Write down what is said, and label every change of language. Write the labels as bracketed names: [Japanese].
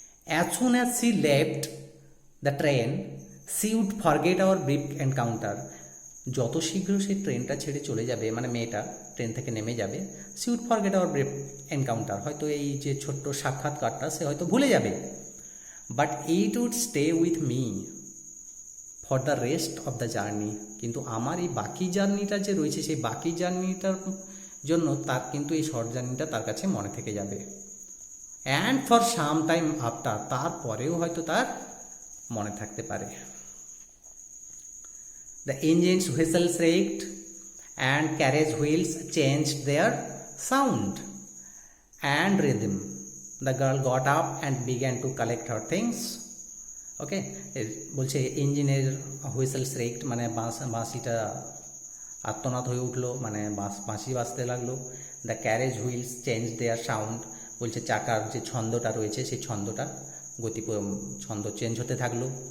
[English] as soon as she left the train she would forget our brief encounter, [Bangla] যত শীঘ্র সেই ট্রেনটা ছেড়ে চলে যাবে, মানে মেয়েটা ট্রেন থেকে নেমে যাবে, she would forget our brief encounter, হয়তো এই যে ছোট্ট সাক্ষাৎকারটা সে হয়তো ভুলে যাবে, [English] but it would stay with me for the rest of the journey, [Bangla] কিন্তু আমার এই বাকি জার্নিটা যে রয়েছে সেই বাকি জার্নিটার জন্য তার কিন্তু এই শর্ট জার্নিটা তার কাছে মনে থেকে যাবে। [English] and for some time after, [Bangla] তারপরেও হয়তো তার মনে থাকতে পারে। [English] The engines whistles raked and carriage wheels changed their sound and rhythm. The girl got up and began to collect her things. [Bangla] ওকে, বলছে ইঞ্জিনের হুইসেলস রেকড মানে বাঁশিটা আত্মনাদ হয়ে উঠলো, মানে বাঁশি বাজতে লাগলো। [English] the carriage wheels change their sound, [Bangla] বলছে চাকার যে ছন্দটা রয়েছে সেই ছন্দটা ছন্দ চেঞ্জ হতে থাকলো।